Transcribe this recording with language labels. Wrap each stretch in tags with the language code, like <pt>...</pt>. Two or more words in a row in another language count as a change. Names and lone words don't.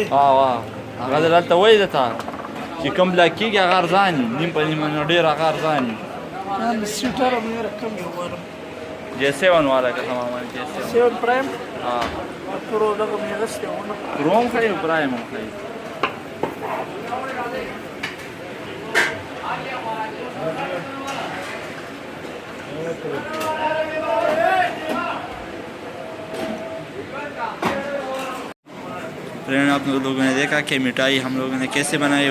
<ps>هغه دلته وایي درته چې کم بلاک کېږي هغه ارزان وي نیم په نیمه نو ډېر هغه ارزان وي سویټر هم یې کم یو غواړم J7 والا که تماما J7 7 پرایم ها پرو دغه مې اغوستی ونه پرو هم ښایي او پرایم هم ښایي</ps> <hi>फ्रेंड आप लोगों ने देखा कि मिठाई हम लोगों ने कैसे बनाई।</hi>